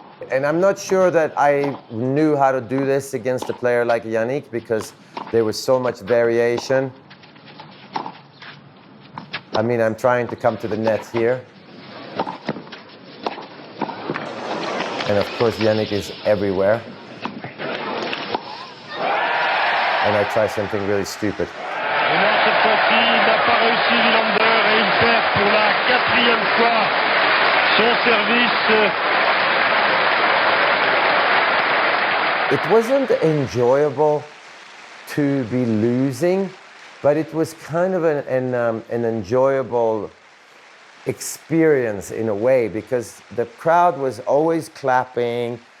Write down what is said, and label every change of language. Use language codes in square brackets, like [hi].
[en] And I'm not sure that I knew how to do this against a player like Yannick because there was so much variation. I mean, I'm trying to come to the net here. And of course, Yannick is everywhere. And I try something really stupid. [fr] Et non, cette fois-ci, il n'a pas réussi Wilander et il perd pour la 4e fois son service. [en] It wasn't enjoyable to be losing, but it was kind of an enjoyable experience in a way because the crowd was always clapping.